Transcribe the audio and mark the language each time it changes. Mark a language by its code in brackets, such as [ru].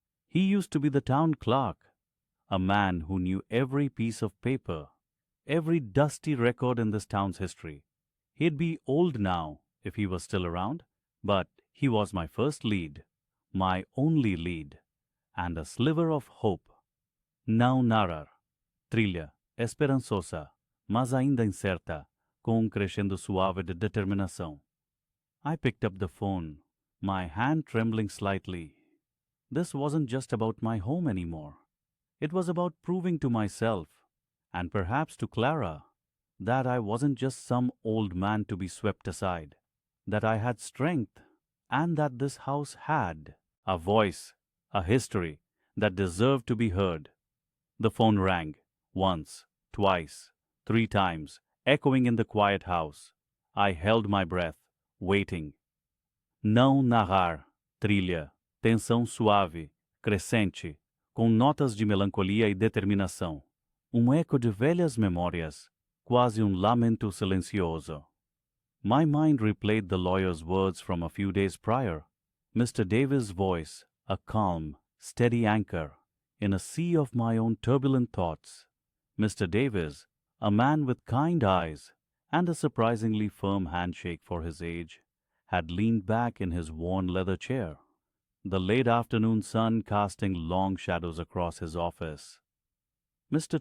[en] He used to be the town clerk, a man who knew every piece of paper, every dusty record in this town's history. He'd be old now if he was still around, but he was my first lead, my only lead, and a sliver of hope. [pt] Não narrar. Trilha esperançosa, mas ainda incerta, com crescendo suave de determinação. [en] I picked up the phone, my hand trembling slightly. This wasn't just about my home anymore. It was about proving to myself, and perhaps to Clara, that I wasn't just some old man to be swept aside, that I had strength, and that this house had a voice, a history that deserved to be heard. The phone rang once, twice, three times, echoing in the quiet house. I held my breath, waiting. [pt] Não narrar, trilha, tensão suave, crescente, com notas de melancolia e determinação. Eco de velhas memórias, quase lamento silencioso. [en] My mind replayed the lawyer's words from a few days prior. Mr. Davis' voice, a calm, steady anchor in a sea of my own turbulent thoughts. Mr. Davis, a man with kind eyes and a surprisingly firm handshake for his age, had leaned back in his worn leather chair, the late afternoon sun casting long shadows across his office. Mr.